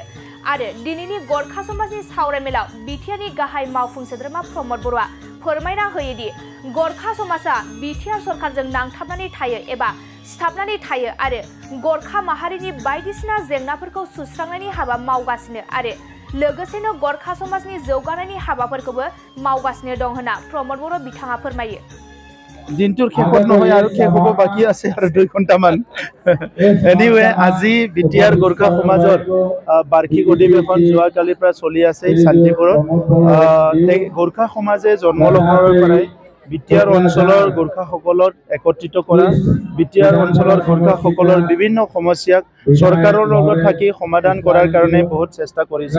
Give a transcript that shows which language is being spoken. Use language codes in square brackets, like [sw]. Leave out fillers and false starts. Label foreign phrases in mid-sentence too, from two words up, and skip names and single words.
[brx] आरो दिनैनि गरखा समाजनि सावरायमेलाव बिटिआरनि गाहाय मावफुं सोद्रोमा प्रमद बर'आ फोरमायना होयोदि गरखा समाजा बिटिआर सरकारजों नांथाबनानै थायो एबा सिथाबनानै थायो आरो गरखा माहारिनि बायदिसिना जेंनाफोरखौ सुस्रांनायनि हाबा मावगासिनो आरो लोगोसेनो गरखा समाजनि जौगानायनि हाबाफोरखौबो मावगासिनो दं होनना प्रमद बर' बिथाङा फोरमायो। दिनटुर खेखर [as] নহয় আৰু খেকব বাকি আছে আৰু 2 ঘণ্টামান এনিৱে আজি বিটিআর গোর্খা সমাজৰ বাৰ্ষিক অধিৱেশন যোৱাকালিৰ পৰা চলি আছে শান্তিপুৰত। গোর্খা সমাজে জন্ম লগ্নৰ পৰাই বিটিআর অঞ্চলৰ গোর্খাসকলক একত্ৰিত কৰা, বিটিআর অঞ্চলৰ গোর্খাসকলৰ বিভিন্ন সমস্যাক চৰকাৰৰ লগত থাকি সমাধান কৰাৰ কাৰণে বহুত চেষ্টা কৰিছে।